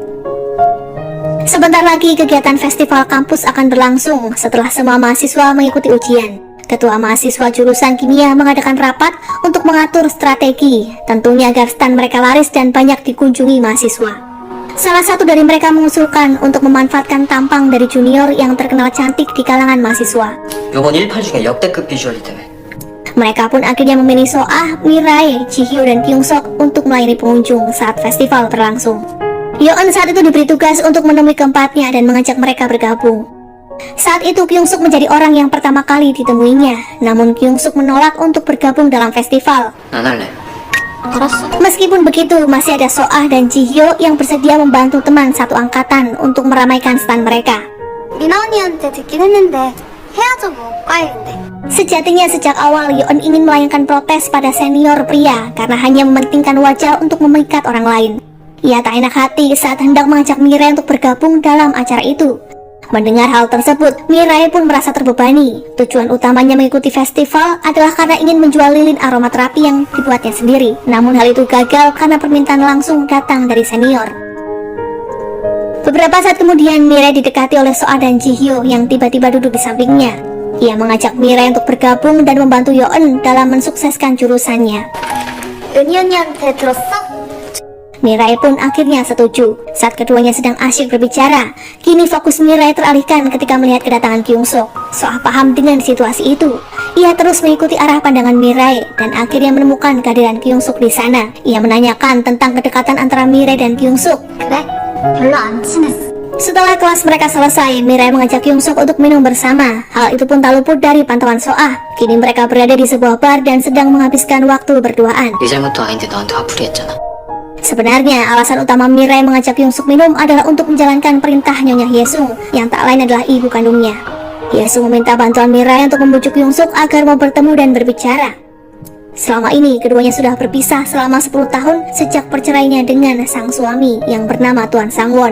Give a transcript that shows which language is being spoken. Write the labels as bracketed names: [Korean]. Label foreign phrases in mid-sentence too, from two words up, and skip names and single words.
[Indonesian] Sebentar lagi kegiatan festival kampus akan berlangsung setelah semua mahasiswa mengikuti ujian. Ketua mahasiswa jurusan kimia mengadakan rapat untuk mengatur strategi, tentunya agar stand mereka laris dan banyak dikunjungi mahasiswa. Salah satu dari mereka mengusulkan untuk memanfaatkan tampang dari junior yang terkenal cantik di kalangan mahasiswa. [Korean] 요번 18 중에 역대급 비주얼이다며. [Indonesian] Mereka pun akhirnya memilih Soa, Mirai, Jihyo, dan Kyungsuk untuk melayani pengunjung saat festival berlangsung. Yeon saat itu diberi tugas untuk menemui keempatnya dan mengajak mereka bergabung. Saat itu Kyungsuk menjadi orang yang pertama kali ditemuinya. Namun Kyungsuk menolak untuk bergabung dalam festival. [Korean] 안 할래. [Indonesian] Meskipun begitu, masih ada Soa dan Jihyo yang bersedia membantu teman satu angkatan untuk meramaikan stand mereka. [Korean] 미나 언니한테 듣긴 했는데 헤어져 뭐 과일인데. [Indonesian] Sejatinya sejak awal Yeon ingin melayangkan protes pada senior pria karena hanya mementingkan wajah untuk memikat orang lain. Ia tak enak hati saat hendak mengajak Mirai untuk bergabung dalam acara itu. Mendengar hal tersebut, Mirai pun merasa terbebani. Tujuan utamanya mengikuti festival adalah karena ingin menjual lilin aromaterapi yang dibuatnya sendiri. Namun hal itu gagal karena permintaan langsung datang dari senior. Beberapa saat kemudian, Mirai didekati oleh Soa dan Jihyo yang tiba-tiba duduk di sampingnya. Ia mengajak Mirai untuk bergabung dan membantu Yeon dalam mensukseskan jurusannya. [Korean] 은희 언니한테 들었어? [Indonesian] Mirai pun akhirnya setuju. Saat keduanya sedang asyik berbicara, kini fokus Mirai teralihkan ketika melihat kedatangan Kyung Suk. Soah paham dengan situasi itu, ia terus mengikuti arah pandangan Mirai dan akhirnya menemukan kehadiran Kyung Suk di sana. Ia menanyakan tentang kedekatan antara Mirai dan Kyung Suk. [Korean] 그래? 별로 안 친했어. [Indonesian] Setelah kelas mereka selesai, Mirai mengajak Kyung Suk untuk minum bersama. Hal itu pun tak luput dari pantauan Soah. Kini mereka berada di sebuah bar dan sedang menghabiskan waktu berduaan. [Korean] 네 잘못도 아닌데 너한테 화풀이 했잖아. [Indonesian] Sebenarnya, alasan utama Mirai mengajak Kyung Suk minum adalah untuk menjalankan perintah Nyonya Hyesung, yang tak lain adalah ibu kandungnya. Hyesung meminta bantuan Mirai untuk membujuk Kyung Suk agar mau bertemu dan berbicara. Selama ini, keduanya sudah berpisah selama 10 tahun sejak perceraiannya dengan sang suami yang bernama Tuan Sangwon.